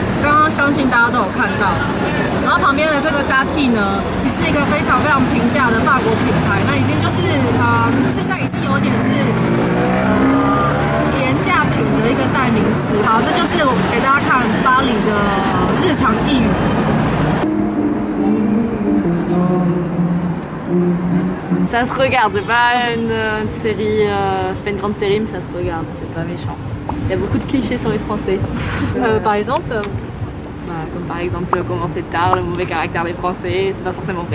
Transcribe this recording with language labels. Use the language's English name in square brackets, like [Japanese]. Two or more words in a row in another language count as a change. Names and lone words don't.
[Chinese] 刚刚相信大家都有看到，然后旁边的这个 Darty 呢，是一个非常平价的法国品牌，那已经就是现在已经有点是廉价品的一个代名词。好，这就是我给大家看巴黎的日常一语。 [French] Ça se regarde, c'est pas une série, c'est pas une grande série, mais ça se regarde, c'est pas méchant. Il y a beaucoup de clichés sur les Français. Par exemple comme par exemple commencer tard, le mauvais caractère des Français, c'est pas forcément vrai.